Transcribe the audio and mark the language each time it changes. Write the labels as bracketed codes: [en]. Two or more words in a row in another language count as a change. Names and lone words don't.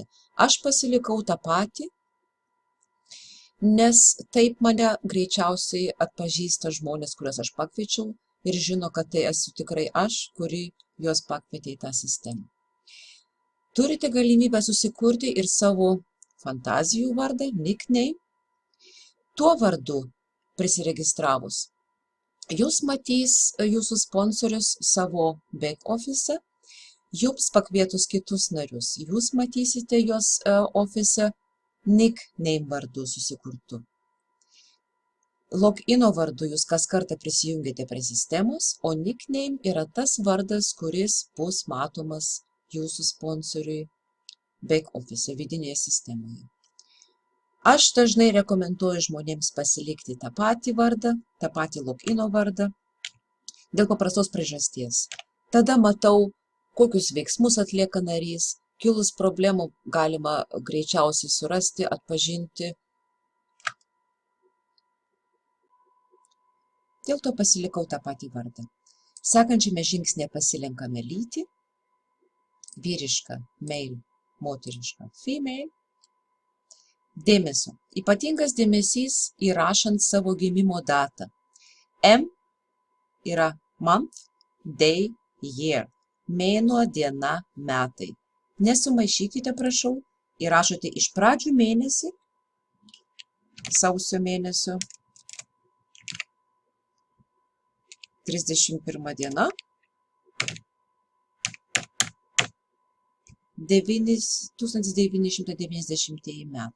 [lt] Aš pasilikau tą patį, nes taip mane greičiausiai atpažįsta žmonės, kuriuos aš pakviečiau ir žino, kad tai esu tikrai aš, kuri juos pakvietė į tą sistemą. Turite galimybę susikurti ir savo fantazijų vardą, nickname. Tuo vardu prisiregistravus, Jūs matys Jūsų sponsorius savo [en] back office, [lt] Jums pakvietus kitus narius. Jūs matysite juos [en] office nickname [lt] vardu susikurtu. Logino vardu Jūs kas kartą prisijungiate prie sistemos, o nickname yra tas vardas, kuris bus matomas Jūsų sponsoriui [en] back office [lt] vidinėje sistemoje. Aš dažnai rekomenduoju žmonėms pasilikti tą patį vardą, tą patį logino vardą, dėl paprastos priežasties. Tada matau, kokius veiksmus atlieka narys, kilus problemų galima greičiausiai surasti, atpažinti. Dėl to pasilikau tą patį vardą. Sekančiame žingsnėje pasilenkame lytį, vyriška male, moteriška female. Dėmesio. Ypatingas dėmesys įrašant savo gimimo datą. M yra [en] month, day, year. [lt] Mėnuo, diena, metai. Nesumaišykite, prašau. Įrašote iš pradžių mėnesį, sausio mėnesio, 31 diena, 1990 metai.